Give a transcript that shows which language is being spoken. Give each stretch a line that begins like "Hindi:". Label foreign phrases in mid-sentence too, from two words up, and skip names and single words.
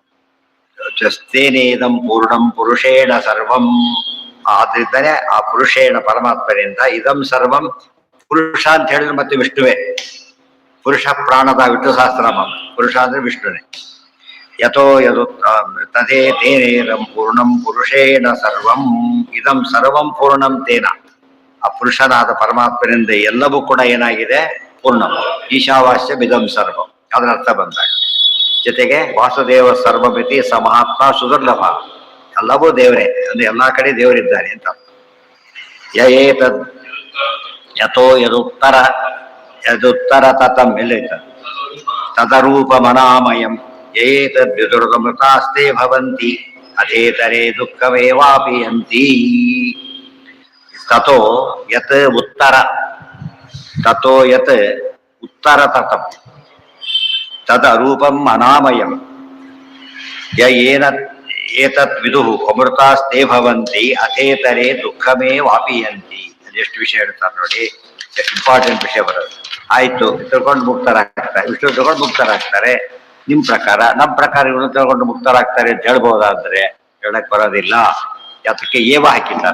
Sanskrit: ಸ್ವಸ್ಥೇನೇದಂ ಪೂರ್ಣಂ ಪುರುಷೇಣ ಸರ್ವಂ.
Kannada: ಆದ್ರಿಂದಾನೆ ಆ ಪುರುಷೇಣ ಪರಮಾತ್ಮನಿಂದ
Sanskrit: ಇದಂ ಸರ್ವಂ.
Kannada: ಪುರುಷ ಅಂತ ಹೇಳಿದ್ರೆ ಮತ್ತೆ ವಿಷ್ಣುವೇ. ಪುರುಷ ಪ್ರಾಣದ ವಿಷ್ಣು ಸಹಸ್ರನಾಮ. ಪುರುಷ ಅಂದ್ರೆ ವಿಷ್ಣುನೇ.
Sanskrit: ಯಥೋ ಯದು ತಥೇ ತೇನೇದಂ ಪೂರ್ಣಂ ಪುರುಷೇಣ ಸರ್ವಂ. ಇದಂ ಸರ್ವಂ ಪೂರ್ಣಂ ತೇನ.
Kannada: ಆ ಪುರುಷನಾದ ಪರಮಾತ್ಮನಿಂದ ಎಲ್ಲವೂ ಕೂಡ ಏನಾಗಿದೆ?
Sanskrit: ಪೂರ್ಣಂ. ಈಶಾವಾಸ್ಯ ಇದಂ ಸರ್ವಂ.
Kannada: ಅದರ ಅರ್ಥ ಬಂದಾಗ ಜೊತೆಗೆ
Sanskrit: ವಾಸುದೇವ ಸರ್ವಮಿತಿ ಸ ಮಹಾತ್ಮ ಸುದುರ್ಲಭ.
Kannada: ಎಲ್ಲವೂ ದೇವರೇ ಅಂದ್ರೆ ಎಲ್ಲಾ ಕಡೆ ದೇವರಿದ್ದಾನೆ ಅಂತ.
Sanskrit: ಏತದ್ ಯಥೋ ಯದುತ್ತರ ತತಂ ಎಲ್ಲೈತ ತದರೂಪಮನಾಮಯಂ ಏತದ್ ವಿದುರ್ಗಮೃತಾಸ್ತೆ ಭವಂತಿ ಅಥೇತರೇ ದುಃಖಮೇವಾಪಿಯಂತಿ. ತಥೋ ಯತ್ ಉತ್ತರ ತತಂ ತದರೂಪಂ ಅನಾಮಯಂ ಏತತ್ ವಿದುಃ ಅಮೃತಾಸ್ತೆ ಭವಂತಿ ಅಥೇತರೇ ದುಃಖಮೇ ವಾಪಿಯಂತಿ.
Kannada: ಅದೆಷ್ಟು ವಿಷಯ ಹೇಳ್ತಾರೆ ನೋಡಿ, ಎಷ್ಟು ಇಂಪಾರ್ಟೆಂಟ್ ವಿಷಯ ಬರೋದು. ಆಯ್ತು, ತಿಳ್ಕೊಂಡು ಮುಕ್ತರಾಗ್ತಾರೆ, ವಿಷ್ಣು ತಿಳ್ಕೊಂಡು ಮುಕ್ತರಾಗ್ತಾರೆ. ನಿಮ್ ಪ್ರಕಾರ, ನಮ್ಮ ಪ್ರಕಾರ ಇವನು ತಿಳ್ಕೊಂಡು ಮುಕ್ತರಾಗ್ತಾರೆ ಅಂತ ಹೇಳ್ಬೋದಾದ್ರೆ ಹೇಳಕ್ ಬರೋದಿಲ್ಲ. ಅದಕ್ಕೆ ಏವ ಹಾಕಿದ್ದಾರೆ.